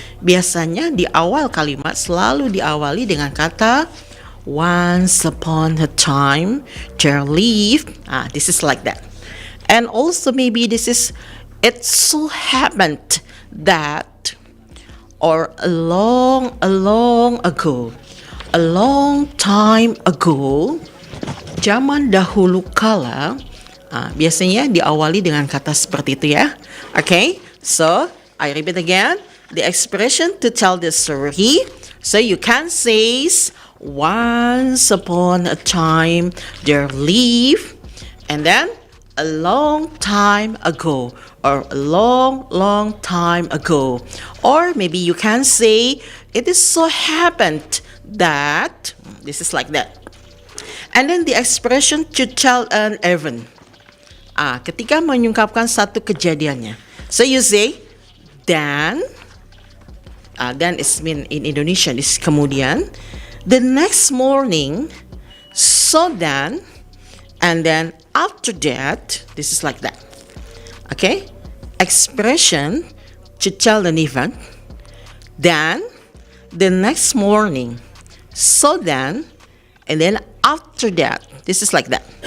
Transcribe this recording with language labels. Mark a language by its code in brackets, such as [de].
[id] Biasanya di awal kalimat selalu diawali dengan kata [en] once upon a time there lived. This is like that. And also maybe this is it so happened that, or a long ago, a long time ago, [id] zaman dahulu kala. Biasanya diawali dengan kata seperti itu ya. [en] Okay, so I repeat again. The expression to tell the story. So you can say once upon a time there lived, and then a long time ago, or a long time ago. Or maybe you can say it is so happened that. This is like that. And then the expression to tell an event. [id] Ketika mengungkapkan satu kejadiannya. [en] So you say dan is mean in Indonesia is kemudian, the next morning, so then, and then after that. This is like that. Okay, expression to tell an event, then the next morning, so then, and then after that. This is like that.